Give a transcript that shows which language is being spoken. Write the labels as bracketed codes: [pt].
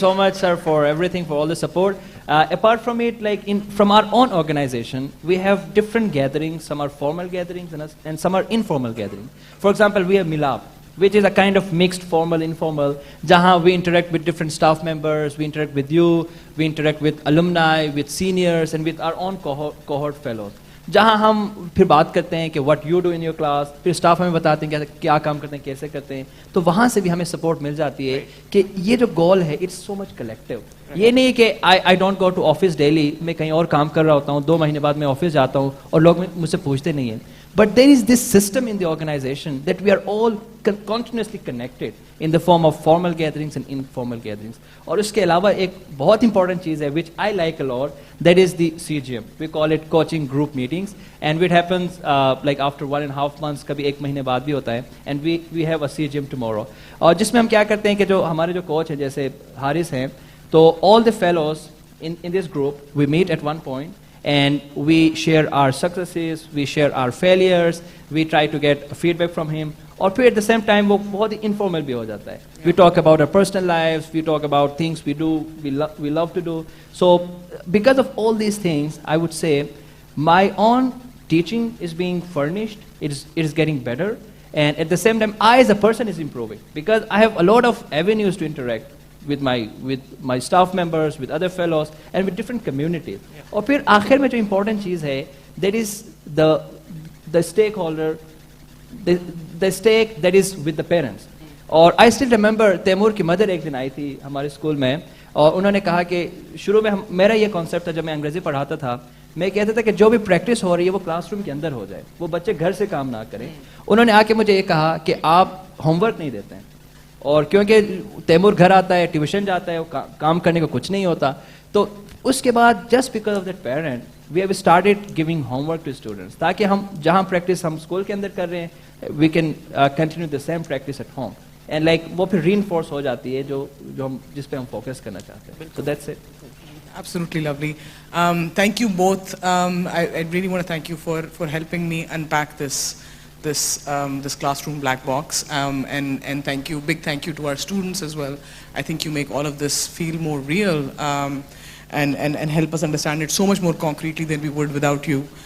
[en] so much, sir, for everything, for all the support. Apart from it, like from our own organization, we have different gatherings. Some are formal gatherings and some are informal gatherings. For example, we have Milap, which is a kind of mixed formal, informal, jahan we interact with different staff members, we interact with you, we interact with alumni, with seniors, and with our own cohort fellows. [hi] जहाँ हम फिर बात करते हैं कि [en] what you do in your class, [hi] फिर staff हमें बताते हैं क्या काम करते हैं, कैसे करते हैं, तो वहाँ से भी हमें सपोर्ट मिल जाती है कि ये जो गोल है [en] It's so much collective. [hi] ये नहीं कि [en] I don't go to office daily, [hi] मैं कहीं और काम कर रहा होता हूँ, 2 महीने बाद मैं ऑफिस जाता हूँ और लोग मुझसे पूछते नहीं हैं. [en] But there is this system in the organization that we are all continuously connected in the form of formal gatherings and informal gatherings. [hi] और उसके अलावा एक बहुत important चीज़ है [en] which I like a lot, that is the CGM. We call it coaching group meetings, and it happens like after 1.5 months, [hi] कभी 1 महीने बाद भी होता है, [en] and we have a CGM tomorrow. [hi] और जिसमें हम क्या करते हैं कि जो हमारे जो कोच हैं जैसे हारिस हैं, तो [en] all the fellows in this group we meet at one point. And we share our successes, we share our failures, we try to get feedback from him. [hi] और फिर [en] at the same time [hi] वो बहुत ही informal भी हो जाता है. [en] We talk about our personal lives, we talk about things we do, we love to do. So because of all these things, I would say my own teaching is being furnished, it is getting better, and at the same time I as a person is improving because I have a lot of avenues to interact with my staff members, with other fellows, and with different communities. [hi] और फिर आखिर में जो important चीज़ है, [en] that is the stakeholder, the stake that is with the parents. [hi] और [en] I still remember [hi] Taimur की mother एक दिन आई थी हमारे स्कूल में और उन्होंने कहा कि शुरू में मेरा ये कॉन्सेप्ट था जब मैं अंग्रेजी पढ़ाता था, मैं कहता था कि जो भी प्रैक्टिस हो रही है वो क्लासरूम के अंदर हो जाए, वो बच्चे घर से काम ना करें. उन्होंने आके मुझे ये कहा कि आप होमवर्क नहीं देते हैं और क्योंकि तैमूर घर आता है, ट्यूशन जाता है, काम करने को कुछ नहीं होता, तो उसके बाद [en] just because of that parent we have started giving homework to students [hi] ताकि हम जहाँ प्रैक्टिस हम स्कूल के अंदर कर रहे हैं [en] we can continue the same practice at home and like [hi] वो फिर रीइंफोर्स हो जाती है जो हम जिस पे हम फोकस करना चाहते हैं. [en] So that's it. Absolutely lovely. Thank you both. I really want to thank you for helping me unpack this classroom black box, and big thank you to our students as well. I think you make all of this feel more real and help us understand it so much more concretely than we would without you.